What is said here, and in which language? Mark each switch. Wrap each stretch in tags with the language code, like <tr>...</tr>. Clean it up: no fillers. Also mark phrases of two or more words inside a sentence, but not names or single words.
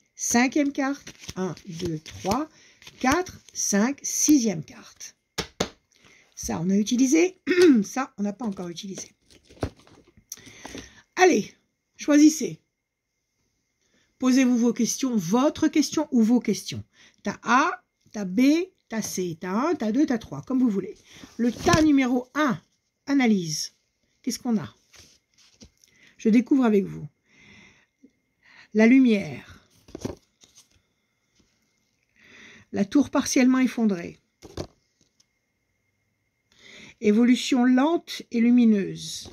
<fr>5e carte. 1, 2, 3, 4, 5. 6e carte. Ça, on a utilisé. Ça, on n'a pas encore utilisé. Allez, choisissez. Posez-vous vos questions, votre question ou vos questions. Tas A, tas B, tas C, tas 1, tas 2, tas 3, comme vous voulez. Le tas numéro 1, analyse. Qu'est-ce qu'on a? Je découvre avec vous. La lumière. La tour partiellement effondrée. Évolution lente et lumineuse.</fr>